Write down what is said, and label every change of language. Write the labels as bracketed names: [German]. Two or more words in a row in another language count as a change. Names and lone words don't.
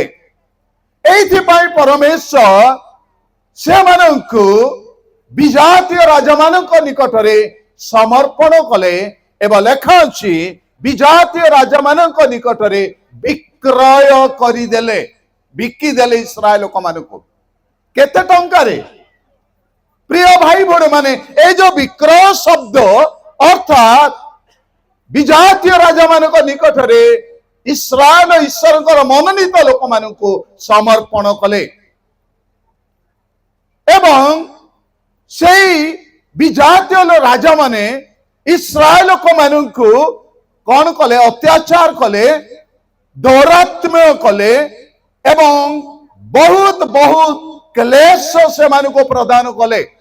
[Odia] ଏଇଥିପାଇଁ ପରମେଶ୍ୱର ସେମାନଙ୍କୁ ବିଜାତୀୟ ରାଜାମାନଙ୍କ ନିକଟରେ ସମର୍ପଣ କଲେ ଏବଂ ଲେଖା ଅଛି ବିଜାତୀୟ ରାଜାମାନଙ୍କ ନିକଟରେ ବିକ୍ରୟ କରିଦେଲେ, ବିକିଦେଲେ ଇସ୍ରାଏଲ ଲୋକମାନଙ୍କୁ। କେତେ ଟଙ୍କାରେ? ପ୍ରିୟ ଭାଇ ଭଉଣୀ ମାନେ, ଏଇ ଯେ ବିକ୍ରୟ ଶବ୍ଦ ଅର୍ଥାତ୍ ବିଜାତୀୟ রাজাମାନଙ୍କ ନିକଟରେ ଇସ୍ରାଏଲ ଈଶ୍ୱରଙ୍କର ମନୋନୀତ ଲୋକମାନଙ୍କୁ ସମର୍ପଣ କଲେ ଏବଂ ସେଇ ବିଜାତୀୟ ରାଜାମାନେ ଇସ୍ରାଏଲ ଲୋକମାନଙ୍କୁ କଣ କଲେ? ଅତ୍ୟାଚାର କଲେ, ଦୌରାତ୍ମ୍ୟ କଲେ ଏବଂ ବହୁତ କ୍ଲେଶ ସେମାନଙ୍କୁ ପ୍ରଦାନ କଲେ।